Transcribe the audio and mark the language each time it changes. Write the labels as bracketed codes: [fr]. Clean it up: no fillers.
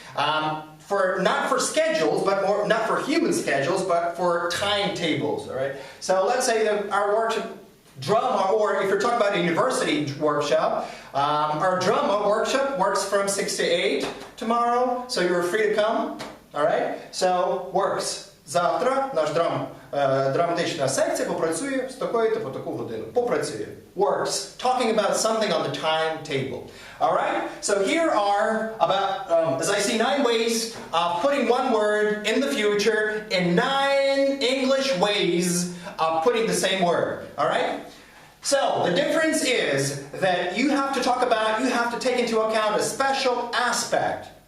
[en] Not for schedules, but not for human schedules, but for timetables, all right? So let's say that our workshop drama, or if you're talking about a university workshop, our drama workshop works from 6 to 8 tomorrow, so you're free to come, all right? So works. [uk] Завтра наш драматична секція попрацює з такої-то по таку годину. Попрацює. Works. [en] Talking about something on the timetable. Alright? So here are about, as I see, 9 ways of putting one word in the future in 9 English ways of putting the same word. Alright? So, the difference is that you have to take into account a special aspect.